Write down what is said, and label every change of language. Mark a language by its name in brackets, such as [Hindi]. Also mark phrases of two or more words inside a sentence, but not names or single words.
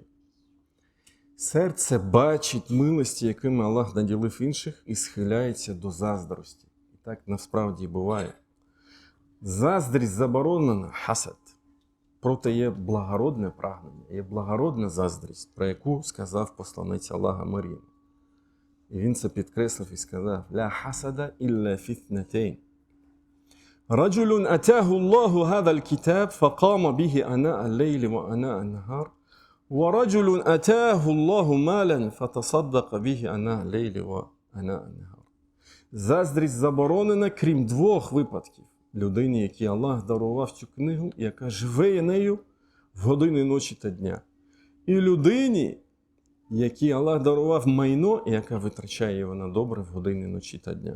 [Ukrainian] Серце бачить милості, якими Аллах наділив інших, і схиляється до заздрості. І так насправді і буває. Заздрість заборонена, хасад. Проте є благородне прагнення, є благородна заздрість, про яку сказав посланець Аллаха Мар'ям. І він це підкреслив і сказав: [Arabic] «لا حسد إلا في اثنتين. رجل آتاه الله هذا الكتاب, فقام به آناء الليل وآناء النهار. ورجل آتاه الله مالا فتصدق به أناء الليل وأناء النهار». [Ukrainian] Заздрість заборонена, крім двох випадків. Людині, якій Аллах дарував цю книгу, яка живе нею в години ночі та дня. І людині, якій Аллах дарував майно, яка витрачає його на добре в години ночі та дня.